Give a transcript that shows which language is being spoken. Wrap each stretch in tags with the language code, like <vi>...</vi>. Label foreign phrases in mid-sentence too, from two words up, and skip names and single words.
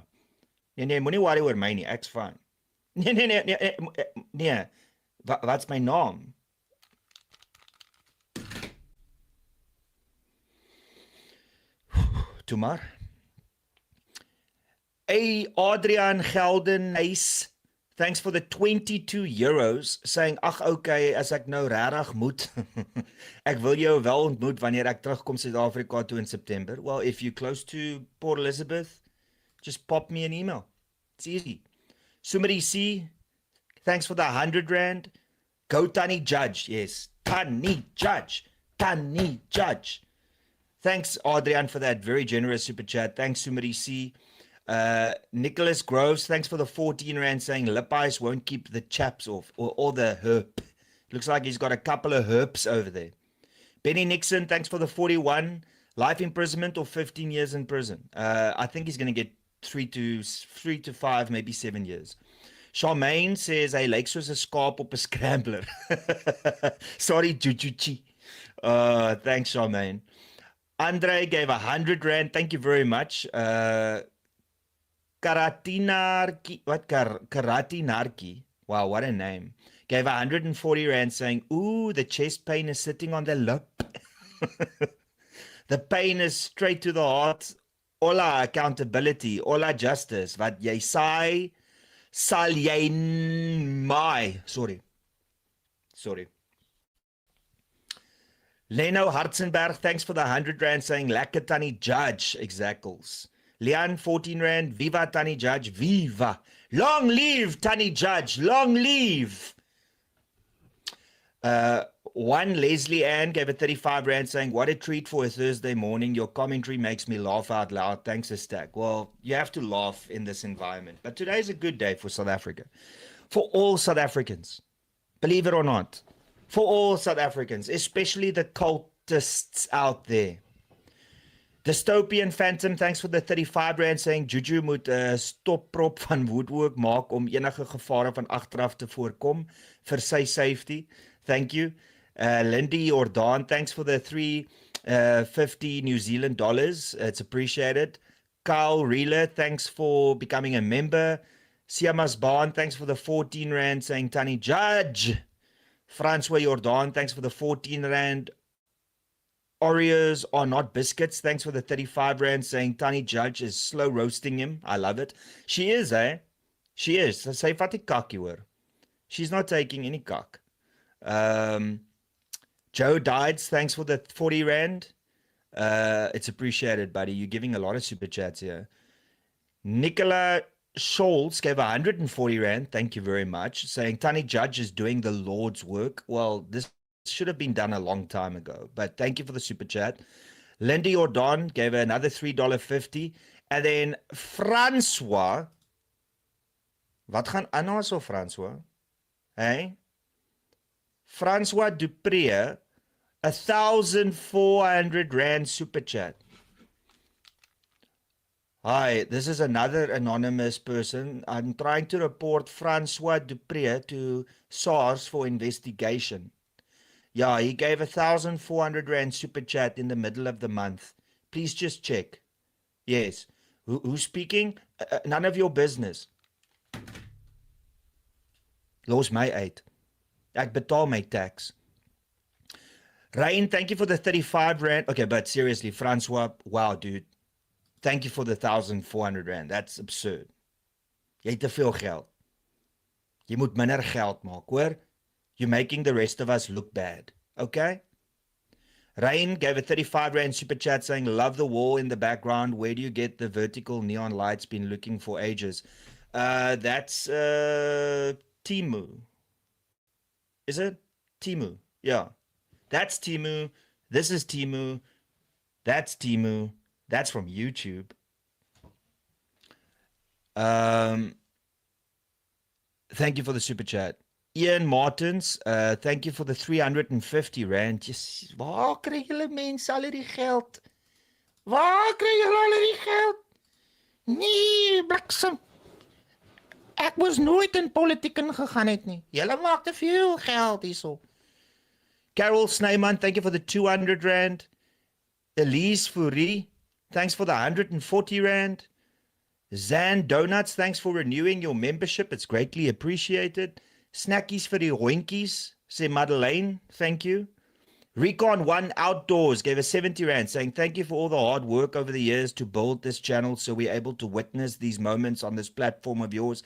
<af>Nee, moenie worry oor my nie, ek's fine. Nee. Wat's my naam? Toe maar.</af> <en>Hey, Adrian Geldenhuis, thanks for the 22 euros, saying,</en> <af>ag okay, as ek nou regtig moet, ek wil jou wel ontmoet wanneer ek terugkom Suid-Afrika toe in September.</af> <en>Well, if you're close to Port Elizabeth, just pop me an email. It's easy. Sumari C, thanks for the 100 rand. Go Tanny Judge, yes, Tanny Judge. Thanks, Adrian, for that very generous super chat. Thanks, Sumari C. Nicholas Groves, thanks for the 14 rand, saying lip ice won't keep the chaps off, or the herp. Looks like he's got a couple of herps over there. Benny Nixon, thanks for the 41. Life imprisonment or 15 years in prison. I think he's going to get 3 to 5, maybe 7 years.</en> <af>Charmaine says hy lyk soos 'n skaap op 'n scrambler.</af> <en>Sorry, Jujuchi. Thanks, Charmaine. Andre gave 100 rand. Thank you very much. Karatinarki, Karatinarki, wow, what a name, gave 140 rand, saying, ooh, the chest pain is sitting on the lip. The pain is straight to the heart. Ola accountability, ola justice,</en> <af>wat jy saai, sal jy maai. Sorry.</af> <en>Leno Hartzenberg, thanks for the 100 rand, saying,</en> <af>lekker Tanny Judge, exactals.</af> <en>Leon, 14 rand. Viva Tanny Judge. Viva. Long live Tanny Judge. Long live. One Leslie Ann gave a 35 rand, saying, what a treat for a Thursday morning. Your commentary makes me laugh out loud. Thanks, Stack. Well, you have to laugh in this environment. But today's a good day for South Africa. For all South Africans. Believe it or not. For all South Africans. Especially the cultists out there.</en> <af>Dystopian Phantom,</af> <en>thanks for the 35 rand, saying</en> <af>Juju moet stopprop van woodwork maak om enige gevare van agteraf te voorkom vir sy safety.</af> <en>Thank you. Lindy Jordan, thanks for the 350 New Zealand dollars. It's appreciated. Carl Reeler, thanks for becoming a member. Siamas Baan, thanks for the 14 rand, saying Tanny Judge. Francois Jordan, thanks for the 14 rand. Oreos are not biscuits. Thanks for the 35 rand, saying Tanny Judge is slow roasting him. I love it. She is, eh? She is.</en> <af>Sy vat die kakkie hoor.</af> <en>She's not taking any cock. Joe Dides, thanks for the 40 rand. It's appreciated, buddy. You're giving a lot of super chats here. Nicola Scholz gave 140 rand. Thank you very much. Saying Tanny Judge is doing the Lord's work. Well, this should have been done a long time ago, but thank you for the super chat. Lindy Ordon gave her another $3.50, and then Francois,</en> <af>wat gaan aan so</af> <en>Francois? Hey? Francois Dupree, 1,400 rand super chat. Hi, this is another anonymous person. I'm trying to report Francois Dupree to SARS for investigation. Yeah, he gave 1,400 Rand super chat in the middle of the month. Please just check. Yes. Who's speaking? None of your business.</en> <af>Los my uit. Ek betaal my tax.</af> <en>Ryan, thank you for the 35 Rand. Okay, but seriously, Francois, wow, dude. Thank you for the 1,400 Rand. That's absurd.</en> <af>Jy het te veel geld. Jy moet minder geld maak, hoor?</af> <en>You're making the rest of us look bad. Okay? Ryan gave a 35 Rand super chat saying, love the wall in the background. Where do you get the vertical neon lights? Been looking for ages. That's Timu. Is it? Timu. Yeah. That's Timu. This is Timu. That's Timu. That's from YouTube. Thank you for the super chat. Ian Martins, thank you for the 350 Rand. Just,</en> <af>waar kry julle mense al die geld? Waar kry julle al die geld? Nee, bliksem. Ek was nooit in politiek ingegaan het nie. Julle maak te veel geld hierso.</af> <en>Carol Snyman, thank you for the 200 Rand. Elise Fourie, thanks for the 140 Rand. Zan Donuts, thanks for renewing your membership. It's greatly appreciated. Snackies for the hoinkies, say Madeleine, thank you. Recon One Outdoors gave us 70 Rand, saying thank you for all the hard work over the years to build this channel so we're able to witness these moments on this platform of yours.</en>